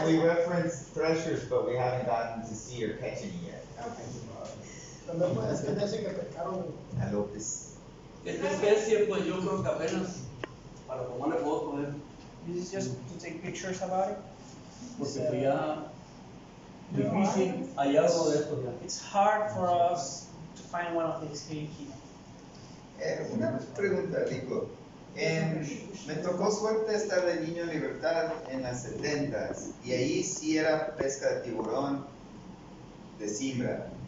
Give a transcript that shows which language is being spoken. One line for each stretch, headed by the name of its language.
English: And we reference threshers, but we haven't gotten to see or catch any yet.
Spanish: También puede ser de ese que pescaron. A Lopez. Esta especie, pues yo creo que apenas para tomarle fotos,
English: This is just to take pictures about it.
Spanish: porque pues ya difícil hallar uno de estos ya.
English: It's hard for us to find one of these here in Kino.
Spanish: Una pregunta, Rico. Me tocó suerte estar de niño en Libertad en las 70s y ahí sí era pesca de tiburón de simbra.